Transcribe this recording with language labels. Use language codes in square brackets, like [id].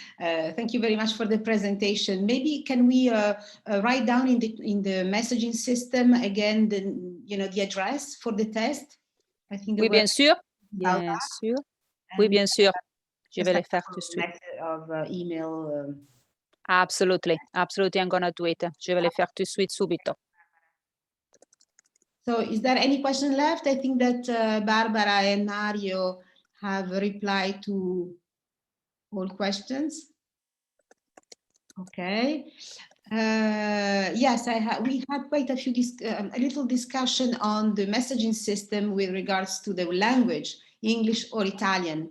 [en] Thank you very much for the presentation. Maybe can we write down in the messaging system again the address for the test? I think [fr] Oui, bien sûr. Bien sûr. Oui, bien sûr. Je vais le faire tout de suite. [en] Of email. Absolutely. I'm gonna do it. [fr] Je vais le faire tout de suite, subito. [en] So is there any question left? I think that Barbara and Mario have replied to all questions. Okay. Yes, we had quite a few a little discussion on the messaging system with regards to the language, English or Italian.